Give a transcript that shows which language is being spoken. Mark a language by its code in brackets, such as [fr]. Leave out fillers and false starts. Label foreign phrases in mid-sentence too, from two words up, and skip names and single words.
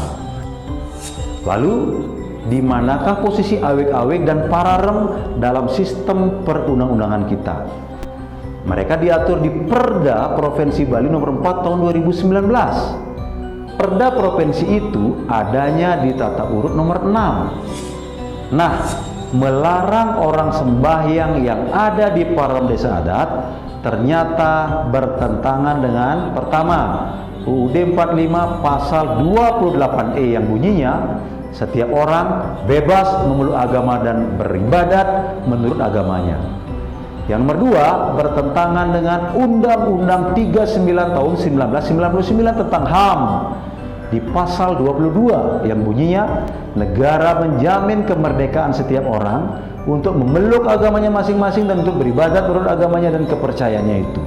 [id] Lalu, di manakah posisi awik-awik dan pararem dalam sistem perundang-undangan kita? Mereka diatur di Perda Provinsi Bali nomor 4 tahun 2019. Perda provinsi itu adanya di tata urut nomor 6. Nah, melarang orang sembahyang yang ada di pararem desa adat ternyata bertentangan dengan pertama, UUD 45 pasal 28E yang bunyinya setiap orang bebas memeluk agama dan beribadat menurut agamanya. Yang nomor 2, bertentangan dengan Undang-Undang 39 tahun 1999 tentang HAM di pasal 22 yang bunyinya negara menjamin kemerdekaan setiap orang untuk memeluk agamanya masing-masing dan untuk beribadat menurut agamanya dan kepercayaannya itu.